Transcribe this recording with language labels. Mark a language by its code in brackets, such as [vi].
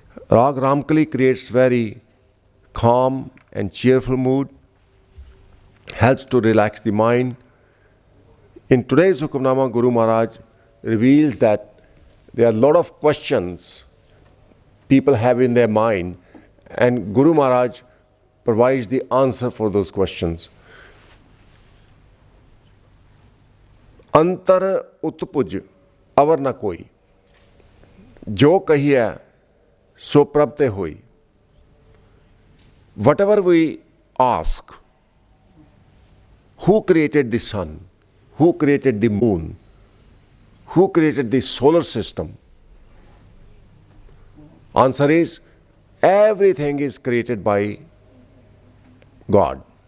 [en] Rag Ramkali creates very calm and cheerful mood, helps to relax the mind. In today's Hukamnama, Guru Maharaj reveals that there are a lot of questions people have in their mind, and Guru Maharaj provides the answer for those questions. [pa] अंतर उत्पुज अवर न कोई, जो कहिए सो प्रभते होई। [en] Whatever we ask, who created the sun, who created the moon, who created the solar system? Answer is, everything is created by God.